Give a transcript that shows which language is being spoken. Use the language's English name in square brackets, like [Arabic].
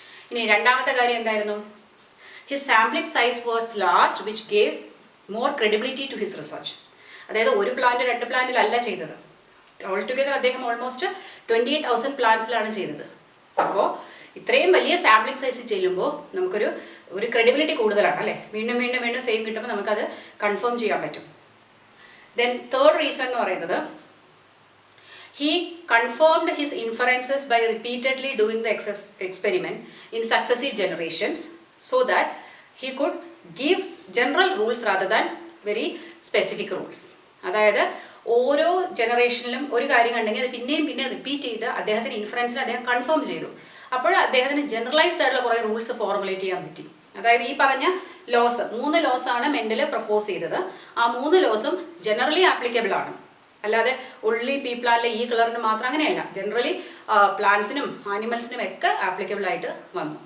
[Malayalam] ഇനി രണ്ടാമത്തെ കാര്യം എന്തായിരുന്നു? [English] His sampling size was large which gave more credibility to his research. [Malayalam] അതായത് ഒരു പ്ലാന്റ് 2 പ്ലാന്റിലല്ല ചെയ്തത്, ഓൾ ടുഗെദർ അദ്ദേഹം ഓൾമോസ്റ്റ് 28,000 പ്ലാന്റ്സിലാണ് ചെയ്തത്. അപ്പോൾ ഇത്രയും വലിയ സാമ്പിളിംഗ് സൈസ് ചെല്ലുമ്പോൾ നമുക്കൊരു ക്രെഡിബിലിറ്റി കൂടുതലാണ് അല്ലേ? വീണ്ടും വീണ്ടും വീണ്ടും സെയിം കിട്ടുമ്പോൾ നമുക്കത് കൺഫേം ചെയ്യാൻ പറ്റും. [English] then third reason [Malayalam] എന്ന് പറയുന്നത്, [English] he confirmed his inferences by repeatedly doing the experiment in successive generations so that he could give general rules rather than very specific rules. [Malayalam] അതായത് ഓരോ ജനറേഷനിലും ഒരു കാര്യം കണ്ടെങ്കിൽ അത് പിന്നെയും റിപ്പീറ്റ് ചെയ്ത് അദ്ദേഹത്തിന് ഇൻഫറൻസിന് അദ്ദേഹം കൺഫേം ചെയ്തു. അപ്പോൾ അദ്ദേഹത്തിന് ജനറലൈസ്ഡ് ആയിട്ടുള്ള കുറേ റൂൾസ് ഫോർമുലേറ്റ് ചെയ്യാൻ പറ്റി. അതായത് ഈ പറഞ്ഞ ലോസ് 3 ലോസാണ് മെൻഡൽ പ്രപ്പോസ് ചെയ്തത്. ആ 3 ലോസും ജനറലി ആപ്ലിക്കബിൾ ആണ്. അല്ലാതെ ഉള്ളി പീ പ്ലാന്റിലെ ഈ കളറിന് മാത്രം അങ്ങനെയല്ല, ജനറലി പ്ലാന്റ്സിനും ആനിമൽസിനും ഒക്കെ ആപ്ലിക്കബിൾ ആയിട്ട് വന്നു.